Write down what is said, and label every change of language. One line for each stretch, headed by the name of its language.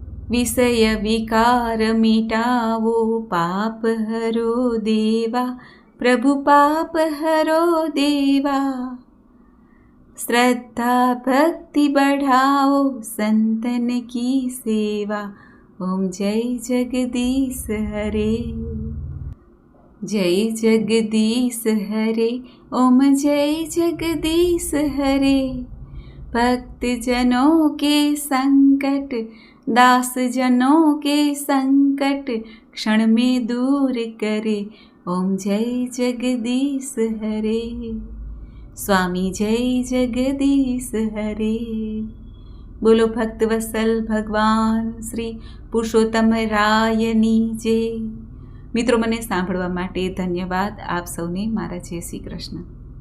Hindi: विषय विकार मिटावो, पाप हरो देवा, प्रभु पाप हरो देवा. श्रद्धा भक्ति बढ़ाओ, संतन की सेवा, ओम जय जगदीश हरे. जय जगदीश हरे, ओम जय जगदीश हरे. भक्त जनों के संकट, दास जनों के संकट, क्षण में दूर करे, ओम जय जगदीश हरे. स्वामी जय जगदीश हरे.
Gujarati: બોલો ભક્ત વત્સલ ભગવાન શ્રી પુરુષોત્તમ રાયની જય. મિત્રો, મને સાંભળવા માટે ધન્યવાદ. આપ સૌને મારા જય શ્રી કૃષ્ણ.